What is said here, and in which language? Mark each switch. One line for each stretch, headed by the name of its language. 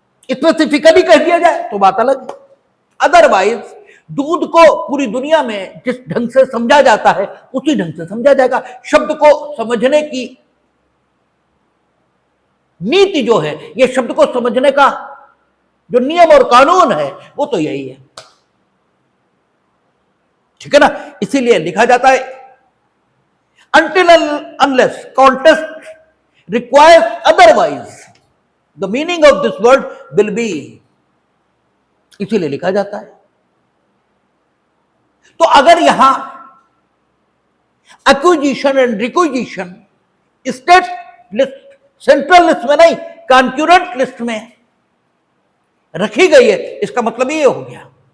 Hindi: Specifically कह दिया जाए तो बात अलग है। अदरवाइज दूध को पूरी दुनिया में जिस ढंग से समझा जाता है उसी ढंग से समझा जाएगा। शब्द को समझने की नीति जो है, यह शब्द को समझने का जो नियम और कानून है वो तो यही है। ठीक है ना, इसीलिए लिखा जाता है
English: until unless context requires otherwise the meaning of this word will be,
Hindi: इसीलिए लिखा जाता है। तो अगर यहां acquisition and requisition state list, central list में नहीं, कॉन्करेंट लिस्ट में रखी गई है, इसका मतलब ये हो गया